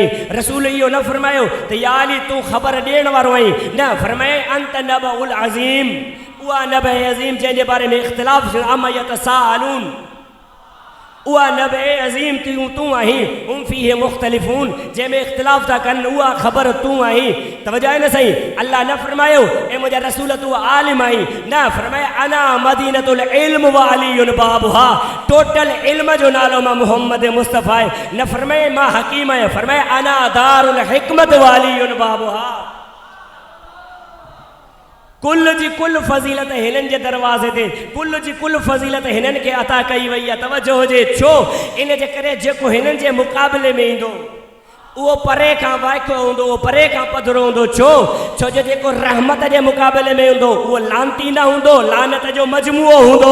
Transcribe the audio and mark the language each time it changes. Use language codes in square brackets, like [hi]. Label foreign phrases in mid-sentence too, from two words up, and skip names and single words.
[sd] रसूल इहो न फरमायो त या अली तू ख़बर ॾियण वारो आई, न फरमाए [ar] أنت النبأ العظيم, [sd] उहा नबे अज़ीम जंहिंजे बारे में इख्तिलाफ़ [ar] عم يتساءلون, [sd] उहा नबे अज़ीम तूं आहीं, [ar] هم فيه مختلفون, [sd] जंहिंमें इख्तिलाफ़ था कनि उहा ख़बर तूं आहीं। तवजह आहे न सही। अल्लाह न फरमायो ए मुंहिंजा रसूल तूं आलिम आई, न फरमाए [ar] أنا مدينة العلم وعلي بابها, [sd] टोटल इल्म जो नालो मां मोहम्मद मुस्तफ़ा आहे। न फरमाए मां हकीम आहियां, फरमाए [ar] أنا دار الحكمة وعلي بابها, [sd] कुल जी कुल फज़ीलत हिननि जे दरवाज़े ते, कुल जी कुल फज़ीलत हिननि खे अता कई वई आहे। तवजो हुजे छो, इन जे करे जेको हिननि जे मुक़ाबले में ईंदो उहो परे खां वाइको हूंदो, उहो परे खां पधरो हूंदो। छो छो जो जेको रहमत जे मुक़ाबले में हूंदो उहो लानती न हूंदो, लानत जो मजमूओ हूंदो।